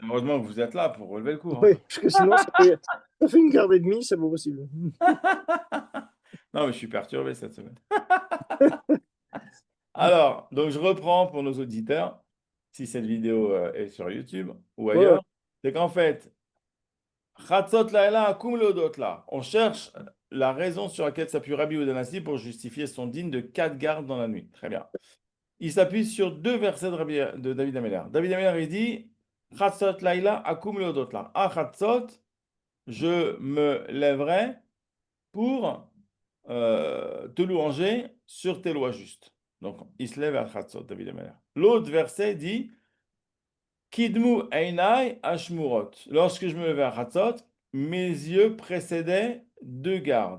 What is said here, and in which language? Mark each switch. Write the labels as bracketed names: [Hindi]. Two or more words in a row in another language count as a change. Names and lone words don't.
[French] Heureusement que vous êtes là pour relever le cours, hein. Oui, parce que sinon, ça fait une garde et demie, c'est pas possible. Non, mais je suis perturbé cette semaine. Alors, donc je reprends pour nos auditeurs, si cette vidéo est sur YouTube ou Ouais, ouais. ailleurs, c'est qu'en fait, [Hebrew] חצות לילה אקום להודות לך. [French] On cherche la raison sur laquelle s'appuie Rabbi Udanasi pour justifier son digne de quatre gardes dans la nuit. Très bien. Il s'appuie sur deux versets de David Ameller. David Ameller, il dit [Hebrew] חצות לילה אקום להודות לך. [French] À Chatzot, je me lèverai pour te louanger sur tes lois justes. Donc, il se lève à Chatzot, David Ameller. L'autre verset dit [Hebrew] קדמו עיני אשמורות. [French] Lorsque je me levais à Chatzot, mes yeux précédaient deux gardes.